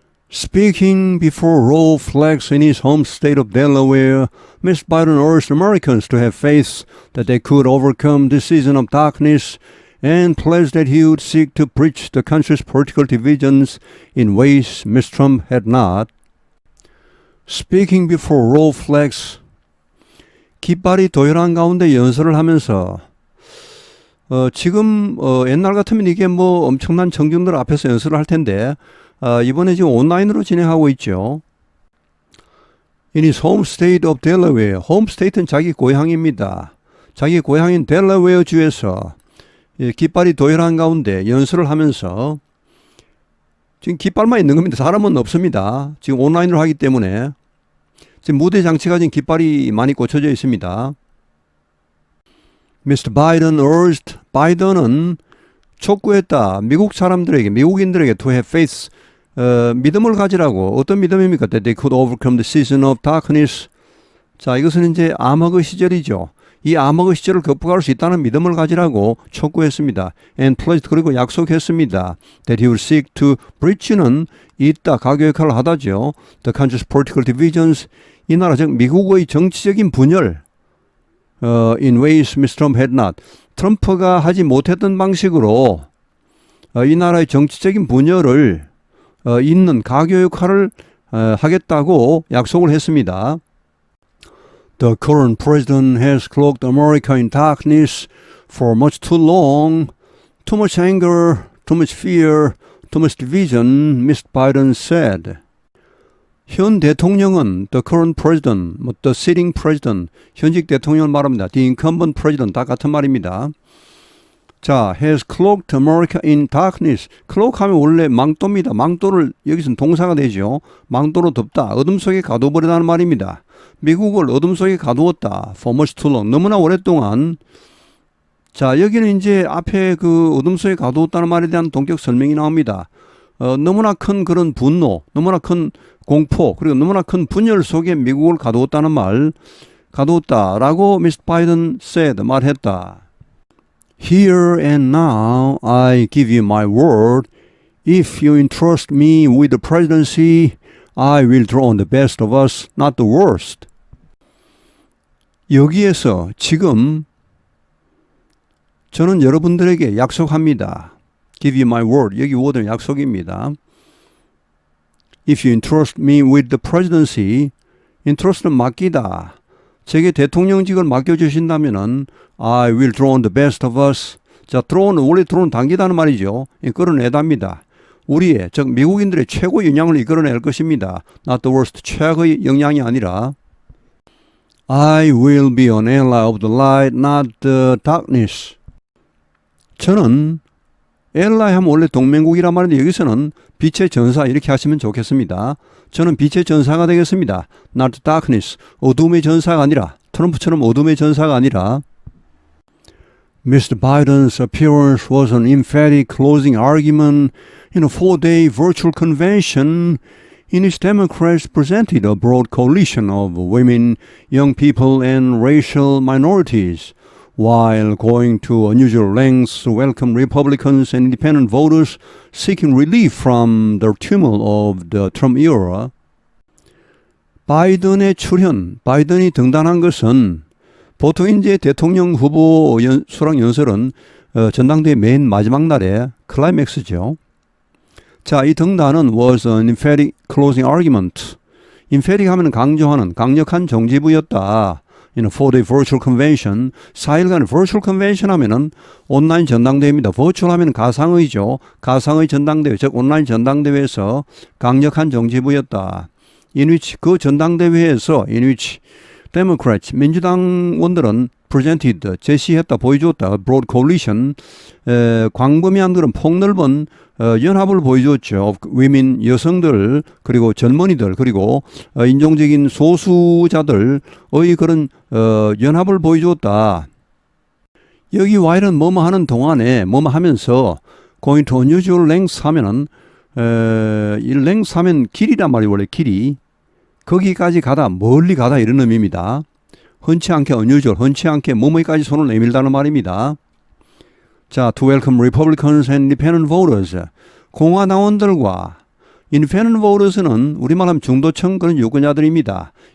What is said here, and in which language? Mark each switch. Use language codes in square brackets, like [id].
[en] Speaking before Roe flags in his home state of Delaware, Mr. Biden urged Americans to have faith that they could overcome this season of darkness and pledged that he would seek to bridge the country's political divisions in ways Mr. Trump had not. Speaking before Roe flags, [ko] 깃발이 도열한 가운데 연설을 하면서 지금 옛날 같으면 이게 엄청난 청중들 앞에서 연설을 할 텐데 이번에 지금 온라인으로 진행하고 있죠. [en] In his home state of Delaware. [ko] home state는 자기 고향입니다. 자기 고향인 델라웨어 주에서 깃발이 도열한 가운데 연설을 하면서 지금 깃발만 있는 겁니다. 사람은 없습니다. 지금 온라인으로 하기 때문에 지금 무대 장치가 지금 깃발이 많이 꽂혀져 있습니다. [en] Mr. Biden urged. [ko] 바이든은 촉구했다. 미국 사람들에게, 미국인들에게 [en] to have faith. [ko] 믿음을 가지라고. 어떤 믿음입니까? [en] That they could overcome the season of darkness. [ko] 자, 이것은 이제 암흑의 시절이죠. 이 암흑의 시절을 극복할 수 있다는 믿음을 가지라고 촉구했습니다. [en] And pledged, [ko] 그리고 약속했습니다. [en] That he would seek to breach는 [ko] 있다, 가교 역할을 하다죠. [en] The country's political divisions, [ko] 이 나라 즉 미국의 정치적인 분열, [en] in ways Mr. Trump had not. [ko] 트럼프가 하지 못했던 방식으로 이 나라의 정치적인 분열을 잇는 가교 역할을 하겠다고 약속을 했습니다. [en] The current president has cloaked America in darkness for much too long. Too much anger, too much fear, too much division, Mr. Biden said. [ko] 현 대통령은 [en] the current president, the sitting president, [ko] 현직 대통령을 말합니다. [en] The incumbent president, [ko] 다 같은 말입니다. [en] 자, has cloaked America in darkness. [ko] cloak 하면 원래 망토입니다. 망토를 여기서는 동사가 되죠. 망토로 덮다, 어둠 속에 가둬버리다는 말입니다. 미국을 어둠 속에 가두었다. [en] For much too long. [ko] 너무나 오랫동안. 자, 여기는 이제 앞에 그 어둠 속에 가두었다는 말에 대한 동격 설명이 나옵니다. 너무나 큰 그런 분노, 너무나 큰 공포, 그리고 너무나 큰 분열 속에 미국을 가두었다는 말, 가두었다라고 미스터 바이든 said, 말했다. [en] Here and now I give you my word. If you entrust me with the presidency, I will draw on the best of us, not the worst. [ko] 여기에서 지금 저는 여러분들에게 약속합니다. [en] Give you my word. [ko] 여기 word는 약속입니다. [en] If you entrust me with the presidency, entrust는 맡기다. [ko] 제게 대통령직을 맡겨주신다면은 [en] I will draw on the best of us. [ko] 자, draw는 원래 draw는 당기다는 말이죠. 이끌어내답니다. 우리의, 즉 미국인들의 최고 영향을 이끌어낼 것입니다. [en] Not the worst, [ko] 최악의 영향이 아니라 [en] I will be an ally of the light, not the darkness. [ko] 저는 ally 하면 원래 동맹국이란 말인데 여기서는 빛의 전사 이렇게 하시면 좋겠습니다. 저는 빛의 전사가 되겠습니다. [en] Not the darkness, [ko] 어둠의 전사가 아니라, 트럼프처럼 어둠의 전사가 아니라. [en] Mr. Biden's appearance was an emphatic closing argument in a 4-day virtual convention in which Democrats presented a broad coalition of women, young people, and racial minorities, while going to unusual lengths to welcome Republicans and independent voters seeking relief from the turmoil of the Trump era. [ko] 바이든의 출현, 바이든이 등단한 것은 보통 이제 대통령 후보 수락 연설은 전당대회 맨 마지막 날에 클라이맥스죠. 자, 이 등단은 [en] was an emphatic closing argument. [ko] emphatic 하면 강조하는 강력한 정지부였다. [en] In a 4-day virtual convention. [ko] 4일간 virtual convention 하면은 온라인 전당대회입니다. virtual 하면 가상의죠. 가상의 전당대회, 즉 온라인 전당대회에서 강력한 정지부였다. [en] in which, [ko] 그 전당대회에서 [en] in which Democrats, [ko] 민주당원들은 [en] presented, [ko] 제시했다, 보여주었다. [en] broad coalition, [ko] 광범위한 그런 폭넓은 연합을 보여주었죠. women, 여성들, 그리고 젊은이들, 그리고 인종적인 소수자들의 그런 연합을 보여주었다. 여기 while은 뭐뭐 하는 동안에 뭐뭐 하면서 [en] going to unusual lengths [ko] 하면은 이 lengths 하면 길이란 말이 원래 길이. 거기까지 가다, 멀리 가다 이런 의미입니다. 흔치 않게 unusual, 흔치 않게 뭐뭐까지 손을 내밀다는 말입니다. [en] 자, to welcome Republicans and independent voters. [ko] 공화당원들과 independent voters는 우리말하면 중도층 그런 유권자들입니다.